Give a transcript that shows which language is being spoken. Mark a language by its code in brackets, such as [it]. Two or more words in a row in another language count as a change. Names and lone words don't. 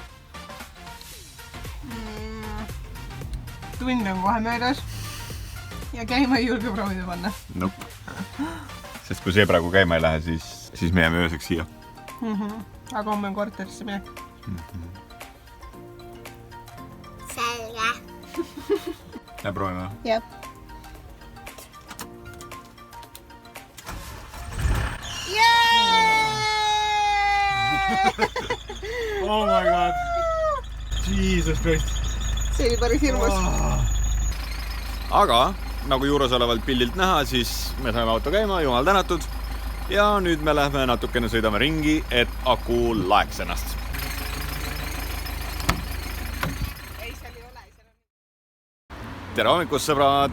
[et] Tund on kohe möödas ja käima ei julge proovida panna. Nope. Sest kui see praegu käima ei lähe, siis me jääme ööseks siia. Aga homme on korterisse minek. Selge. Ja proovime. Jah. [en] Oh my god! Jesus Christ! [et] See oli päris hirmus. Aga, nagu juures olevalt pildilt näha, siis me saime auto käima, jumal tänatud. Ja nüüd me lähme natukene sõidame ringi, et aku laeks ennast. Tere hommikust, sõbrad!